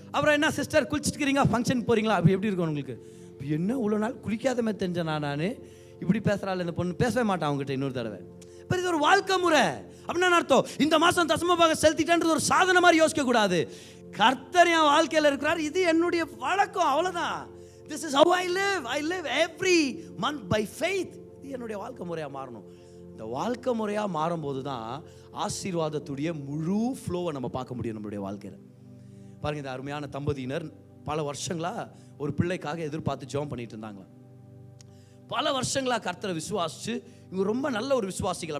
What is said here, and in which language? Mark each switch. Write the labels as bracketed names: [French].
[Tamil] அப்புறம் என்ன sister குளிச்சுட்டுக்கிறீங்க, function போகிறீங்களா? அப்படி எப்படி இருக்கும் உங்களுக்கு? என்ன இவ்வளோ நாள் குளிக்காத மாதிரி தெரிஞ்சேன் நான், இப்படி பேசுகிறாள் இந்த பொண்ணு, பேசவே மாட்டான் அவங்ககிட்ட இன்னொரு தடவை. இப்போ இது ஒரு வாழ்க்கை முறை. அப்படின்னா அர்த்தம், இந்த மாதம் தசம பாகம் செலுத்திட்டேன்றது ஒரு சாதனை மாதிரி யோசிக்க கூடாது. கர்த்தர் என் வாழ்க்கையில் இருக்கிறார், இது என்னுடைய வழக்கம், அவ்வளோதான். [English] This is how I live. I live every month by faith. [Tamil] இது என்னுடைய வாழ்க்கை முறையாக மாறணும். இந்த வாழ்க்கை முறையாக மாறும்போது தான் ஆசீர்வாதத்துடைய முழு ஃப்ளோவை நம்ம பார்க்க முடியும் நம்மளுடைய வாழ்க்கையில். பாருங்கள், இந்த அருமையான தம்பதியினர் பல வருஷங்களாக ஒரு பிள்ளைக்காக எதிர்பார்த்து ஜெபம் பண்ணிட்டு இருந்தாங்களா. பல வருஷங்களாக கர்த்தரை விசுவாசிச்சு இவங்க ரொம்ப நல்ல ஒரு விசுவாசிகள்.